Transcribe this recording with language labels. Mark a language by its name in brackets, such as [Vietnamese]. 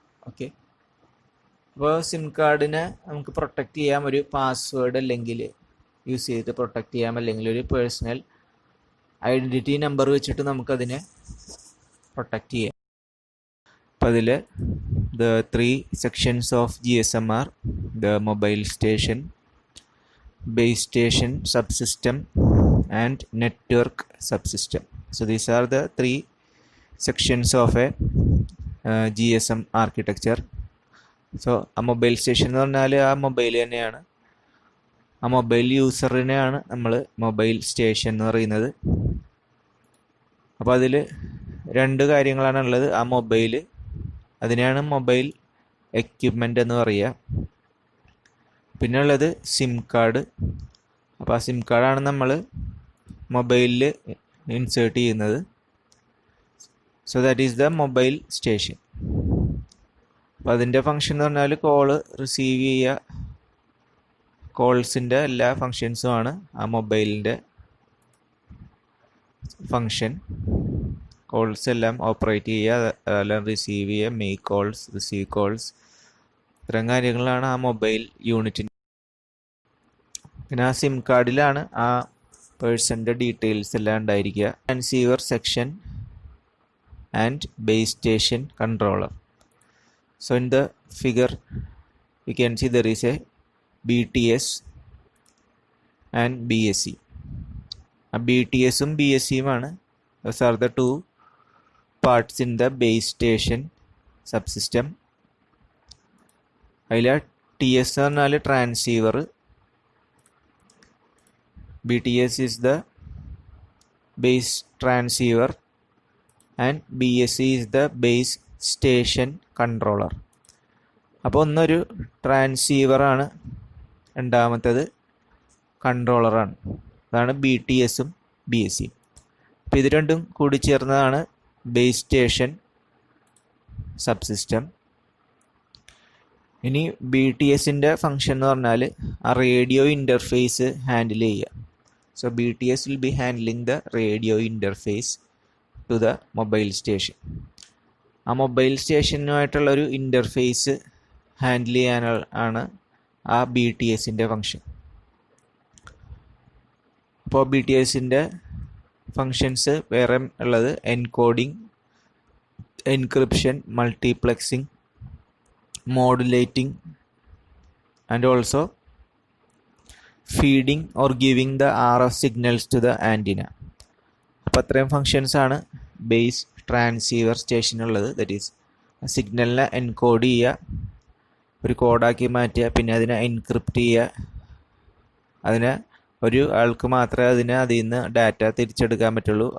[Malayalam] Okay. അപ്പോൾ SIM കാർഡിനെ നമുക്ക് protect ചെയ്യാം, ഒരു പാസ്വേഡ് അല്ലെങ്കിൽ യൂസ് ചെയ്ത് പ്രൊട്ടക്റ്റ് ചെയ്യാം, അല്ലെങ്കിൽ ഒരു പേഴ്സണൽ ഐഡൻറ്റിറ്റി നമ്പർ വെച്ചിട്ട് നമുക്കതിനെ പ്രൊട്ടക്റ്റ് ചെയ്യാം. അപ്പോൾ അതിൽ [English] The 3 sections of GSM are the mobile station, base station subsystem and network subsystem. So these are the 3 sections of a GSM architecture. [Malayalam] So ആ മൊബൈൽ സ്റ്റേഷൻ എന്ന് പറഞ്ഞാൽ ആ മൊബൈൽ തന്നെയാണ്, ആ മൊബൈൽ യൂസറിനെയാണ് നമ്മൾ മൊബൈൽ സ്റ്റേഷൻ എന്ന് പറയുന്നത്. അപ്പോൾ അതിൽ 2 കാര്യങ്ങളാണ് ഉള്ളത്. ആ മൊബൈൽ, അതിനെയാണ് മൊബൈൽ എക്യുപ്മെൻ്റ് എന്ന് പറയുക. പിന്നെ ഉള്ളത് സിം കാർഡ്. അപ്പോൾ ആ സിം കാർഡാണ് നമ്മൾ മൊബൈലിൽ ഇൻസേർട്ട് ചെയ്യുന്നത്. [English] So that is the mobile station. [Malayalam] അപ്പോൾ അതിൻ്റെ ഫങ്ഷൻ എന്ന് പറഞ്ഞാൽ കോള് റിസീവ് ചെയ്യുക, കോൾസിൻ്റെ എല്ലാ ഫങ്ഷൻസുമാണ് ആ മൊബൈലിൻ്റെ ഫങ്ഷൻ. കോൾസ് എല്ലാം ഓപ്പറേറ്റ് ചെയ്യുക, അതെല്ലാം റിസീവ് ചെയ്യുക, [English] make calls, receive calls, [Malayalam] ഇത്തരം കാര്യങ്ങളാണ് ആ മൊബൈൽ യൂണിറ്റിന്. പിന്നെ ആ സിം കാർഡിലാണ് ആ പേഴ്സൻ്റെ ഡീറ്റെയിൽസ് എല്ലാം ഉണ്ടായിരിക്കുക. [English] Transceiver section and base station controller. So in the figure you can see there is a BTS and BSC. BTSും BSCയുമാണ്. Those are the 2 parts in the base station subsystem. [Malayalam] അതിൽ TS എന്ന് പറഞ്ഞാൽ transceiver, [English] BTS is the base transceiver and BSC is the base station controller. [Malayalam] അപ്പോൾ ഒന്നൊരു ട്രാൻസീവറാണ്, രണ്ടാമത്തേത് കൺട്രോളറാണ്. അതാണ് BTSഉം BSCയും. അപ്പോൾ ഇത് രണ്ടും കൂടി ചേർന്നതാണ് ബേസ് സ്റ്റേഷൻ സബ്സിസ്റ്റം. ഇനി BTSൻ്റെ ഫങ്ഷൻ എന്ന് പറഞ്ഞാൽ ആ റേഡിയോ ഇൻ്റർഫേസ് ഹാൻഡിൽ ചെയ്യുക. [English] So BTS will be handling the radio interface to the mobile station. [Malayalam] ആ മൊബൈൽ സ്റ്റേഷനുമായിട്ടുള്ളൊരു ഇൻ്റർഫേസ് ഹാൻഡിൽ ചെയ്യാനാണ് ആ BTSൻ്റെ ഫങ്ഷൻ. അപ്പോൾ BTSൻ്റെ ഫങ്ഷൻസ് വേറെ ഉള്ളത് encoding, encryption, മൾട്ടിപ്ലെക്സിങ്, modulating [English] and also feeding or giving the RF signals to the antenna. [Malayalam] അപ്പോൾ അത്രയും functions ആണ് base transceiver സ്റ്റേഷനുള്ളത്. [English] that is [Malayalam] സിഗ്നലിനെ എൻകോഡ് ചെയ്യുക, ഒരു കോഡാക്കി മാറ്റുക, പിന്നെ അതിനെ എൻക്രിപ്റ്റ് ചെയ്യുക. അതിനെ ഒരു ആൾക്ക് മാത്രമേ അതിൽ നിന്ന് ഡാറ്റ തിരിച്ചെടുക്കാൻ പറ്റുള്ളൂ.